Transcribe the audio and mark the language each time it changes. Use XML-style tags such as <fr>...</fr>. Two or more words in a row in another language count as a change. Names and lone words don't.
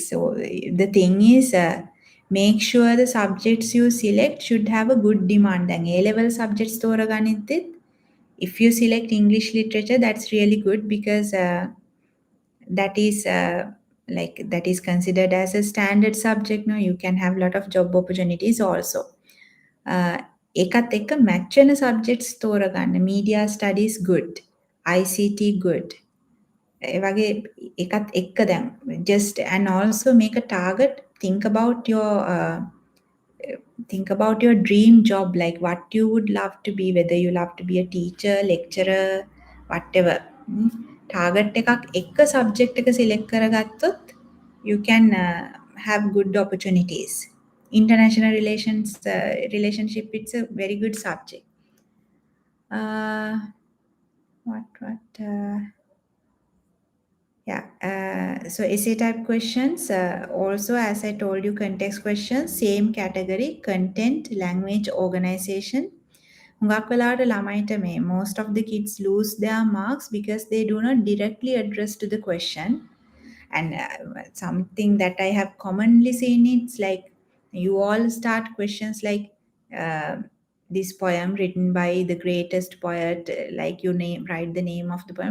<en>So the thing is, make sure the subjects you select should have a good demand. And A-level subjects thoraganidit, if you select English literature, that's really good because that is considered as a standard subject. No, you can have a lot of job opportunities also.</en> <si>එකත් එක්ක match වෙන subjects තෝරගන්න.</si> <en>Media studies good, ICT good.</en> <si>ඒ වගේ එකත් එක්ක දැන්</si> <en>just, and also make a target. Think about your dream job, like what you would love to be, whether you love to be a teacher, lecturer, whatever.</en> <si>Target එකක් එක subject එක select කරගත්තොත්</si> <en>you can have good opportunities. International relationship, it's a very good subject. So essay type questions, also as I told you, context questions, same category, content, language, organization.</en> <si>හුඟක් වෙලාවට ළමයිට</si> <en>most of the kids lose their marks because they do not directly address to the question. And something that I have commonly seen, it's like you all start questions like this poem written by the greatest poet, like you write the name of the poem.</en>